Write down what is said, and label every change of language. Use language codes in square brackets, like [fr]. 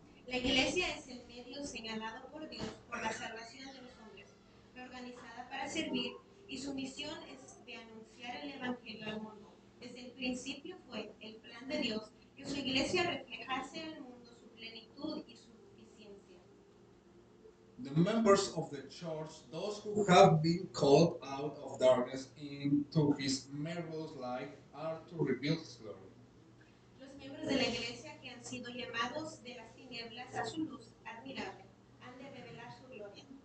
[es] La Iglesia es el medio señalado por Dios por la salvación de los hombres. Fue organizada para servir y su misión es de anunciar el Evangelio al mundo. Desde el principio fue el plan de Dios que su Iglesia reflejase al mundo su plenitud y su suficiencia. [en] The members of the church, those who have been called out of darkness into his marvelous light, are to reveal his glory. [es] Los miembros de la Iglesia que han sido llamados de las tinieblas a su luz admirable han de revelar su gloria.